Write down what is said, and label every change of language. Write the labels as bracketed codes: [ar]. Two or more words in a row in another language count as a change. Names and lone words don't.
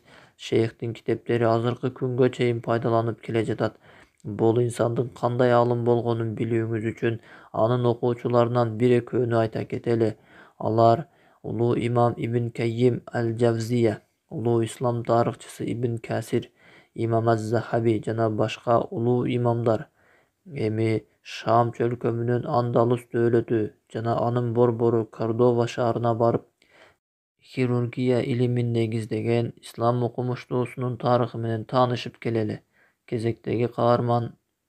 [ky] Шейхтин китептери азыркы күнгө чейин пайдаланып келе жатат. Бул инсандын кандай аалым болгонун билүүңүз үчүн анын окуучуларынан бир-экөөнү айта кетели. Алар улуу имам Ибн Каййим Аль-Джавзия, улуу ислам тарыхчысы Ибн Касир, Имам Аз-Захаби жана башка улуу имамдар. Эми Шам чөлкөмүнүн Андалус дөөлөтү жана анын борбору Кордова шаарына барып, хирургия илимин негиздеген ислам окумуштуусунун тарыхы менен таанышып келели. Кезектеги каарман